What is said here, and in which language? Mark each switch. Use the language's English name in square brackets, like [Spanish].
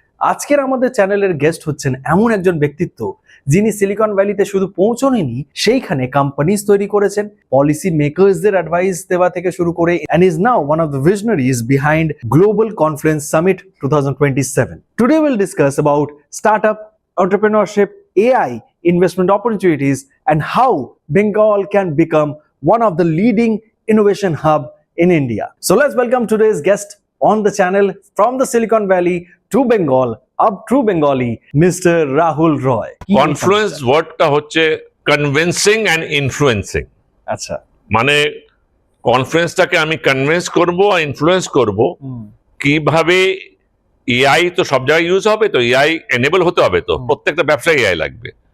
[Bangla] আজকের আমাদের চ্যানেলের গেস্ট হচ্ছেন এমন একজন ব্যক্তিত্ব যিনি সিলিকন ভ্যালিতে শুধু পৌঁছনেনি, সেইখানে কোম্পানিজ তৈরি করেছেন, পলিসি মেকার্সদের অ্যাডভাইস দেওয়া থেকে শুরু করে, [English] and is now one of the visionaries behind Global Conference Summit 2027. Today we'll discuss about startup, entrepreneurship, AI, investment opportunities, and how Bengal can become one of the leading innovation hub in India. So let's welcome today's guest on the channel from the Silicon Valley to Bengal, up true Bengali, Mr. Rahul Roy. [Bangla] Confluence ওয়ার্ডটা হচ্ছে convincing and influencing. আচ্ছা, মানে কনফারেন্সটাকে আমি convince করব আর influence করব কিভাবে। AI তো সব জায়গায় ইউজ হবে, তো এআই এনেবল হতে হবে, তো প্রত্যেকটা ব্যবসায় এআই লাগবে।